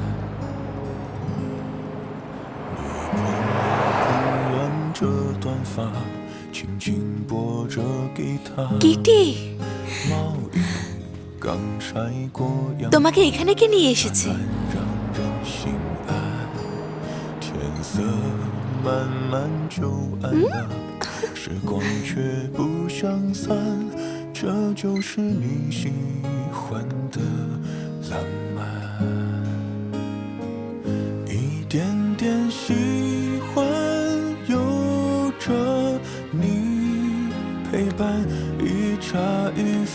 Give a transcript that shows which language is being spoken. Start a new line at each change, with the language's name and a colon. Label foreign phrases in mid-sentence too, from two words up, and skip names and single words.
Chinese: 你碰乱着短发，轻轻拨着吉他。
Bangla: কিটি
Chinese: 毛衣刚晒过阳光，
Bangla: তোমাকে এখানে কে নিয়ে এসেছে?
Chinese: 让人心安。天色慢慢就暗了，时光却不想散，这就是你喜欢的浪漫。一点点喜欢，有着你陪伴，一茶一饭，